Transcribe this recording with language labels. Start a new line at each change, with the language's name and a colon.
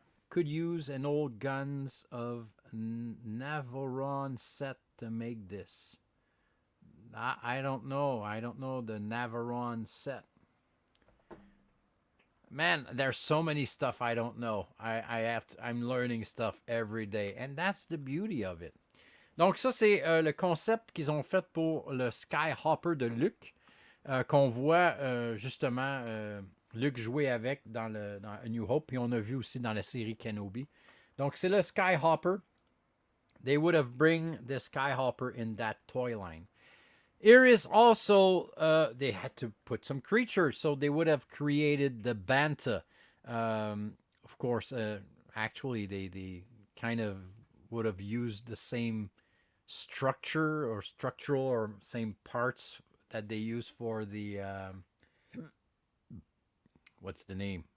English: Could use an old guns of Navarone set to make this. I don't know. I don't know the Navarone set. Man, there's so many stuff I don't know. I'm learning stuff every day, and that's the beauty of it.
French: Donc ça, c'est le concept qu'ils ont fait pour le Skyhopper de Luke, qu'on voit justement Luke jouer avec dans A New Hope, puis on a vu aussi dans la série Kenobi. Donc c'est le Skyhopper.
English: They would have bring the Skyhopper in that toy line. Here is also, they had to put some creatures, so they would have created the Banta. Of course, actually, they kind of would have used the same structure or structural or same parts that they use for the, what's the name?